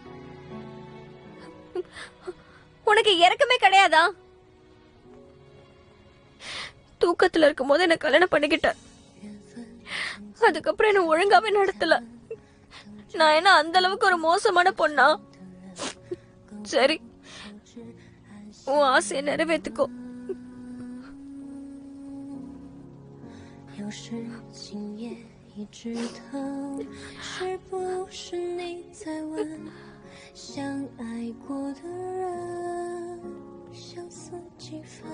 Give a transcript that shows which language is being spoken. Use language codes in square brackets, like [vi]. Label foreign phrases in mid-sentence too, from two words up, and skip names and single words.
[ta] உனக்கு இறக்கமே கிடையாதா? தூக்கத்துல இருக்கும் போது என்ன கல்யாணம் பண்ணிக்கிட்டேன். அதுக்கப்புறம் என்ன ஒழுங்காவே நடத்தல. நான் என்ன அந்த அளவுக்கு ஒரு மோசமான பொண்ணா? சரி, உன் ஆசையை நிறைவேற்றுக்கோ. [zh] 有时今夜一直等，是不是你在问，相爱过的人相似几分？